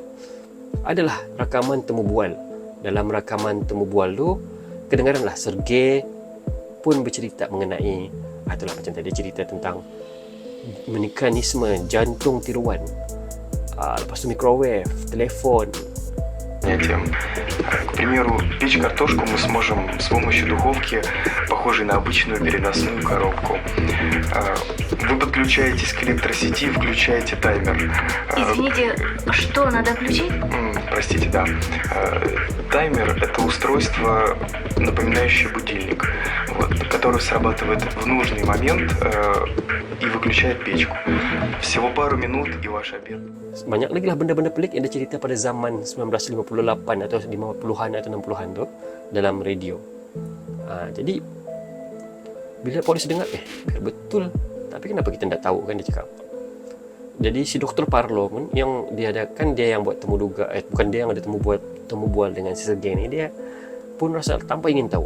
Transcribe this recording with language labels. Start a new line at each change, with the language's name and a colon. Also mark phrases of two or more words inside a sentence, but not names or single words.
Malay: Adalah rakaman temu bual. Dalam rakaman temu bual tu, kedengaran lah Sergei pun bercerita mengenai itulah macam tadi cerita tentang mekanisme jantung tiruan. Lepas tu microwave, telefon.
Russian: Тем. К примеру, печь картошку мы сможем с помощью духовки, похожей на обычную переносную коробку. Вы подключаетесь к электросети, включаете таймер. Извините, что надо включить? Простите, да. Таймер – это устройство, напоминающее будильник, который срабатывает в нужный момент и выключает печку. Всего пару минут и ваш обед.
Malay: Banyak lagi lah benda-benda pelik yang dia cerita pada zaman 1958 atau 50-an atau 60-an tu dalam radio. Jadi bila polis dengar, betul. Tapi kenapa kita tak tahu kan, dia cakap. Jadi si Dr. Parlo pun yang dia ada, kan dia yang buat temu duga, bukan dia yang ada temu bual dengan si Sergei ni, dia pun rasa tanpa ingin tahu.